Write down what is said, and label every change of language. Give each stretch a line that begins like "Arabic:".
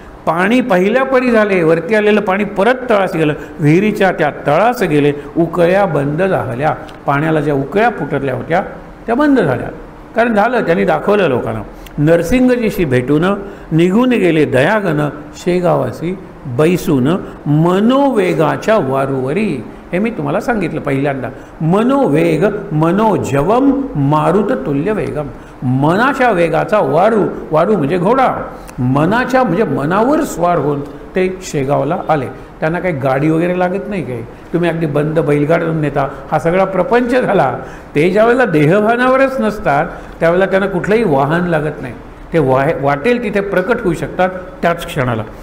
Marathi: पाणी पहिल्या परी झाले, वरती आलेलं पाणी परत तळास गेलं, विहिरीच्या त्या तळास गेले, उकळ्या बंद झाल्या, पाण्याला ज्या उकळ्या फुटल्या होत्या त्या बंद झाल्या. कारण झालं, त्यांनी दाखवलं लोकांना. नरसिंगजीशी भेटून निघून गेले दयागन, शेगावासी बैसून मनोवेगाच्या वारूवरी. हे मी तुम्हाला सांगितलं पहिल्यांदा.
Sanskrit: मनोवेग मनोजवम मारुत तुल्य वेगम.
Marathi: मनाच्या वेगाचा वारू, वारू म्हणजे घोडा, मनाच्या म्हणजे मनावर स्वार होऊन ते शेगावला आले. त्यांना काही गाडी वगैरे लागत नाही, काही तुम्ही अगदी बंद बैलगाडून नेता, हा सगळा प्रपंच झाला. ते ज्यावेळेला देहभानावरच नसतात त्यावेळेला त्यांना कुठलंही वाहन लागत नाही, ते वाटेल तिथे प्रकट होऊ शकतात त्याच क्षणाला.